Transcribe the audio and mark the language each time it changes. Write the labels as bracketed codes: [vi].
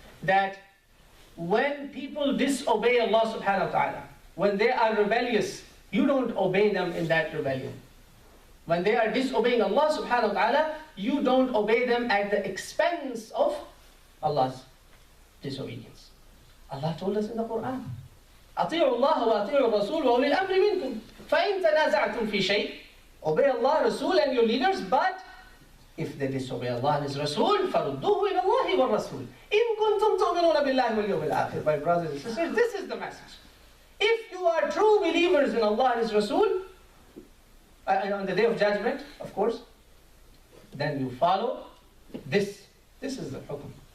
[en] That when people disobey Allah subhanahu wa ta'ala, when they are rebellious, you don't obey them in that rebellion. When they are disobeying Allah subhanahu wa ta'ala, you don't obey them at the expense of Allah's disobedience. Allah told us in the Quran, [ar] أطيعوا الله وأطيعوا الرسول وأولي الأمر منكم فإن تنازعتم في شيء. [en] Obey Allah, Rasul and your leaders, but if they disobey Allah and His Rasul, [ar] فَرُدُّوهُ إِلَى اللَّهِ وَالرَّسُولِ إِن كُنتُمْ تُؤْمِنُونَ بِاللَّهِ وَالْيَوْمِ الْآخِرِ. [en] My brothers and sisters, this is the message. If you are true believers in Allah and His Rasul, and on the day of judgment, of course, then you follow this. This is the hukum.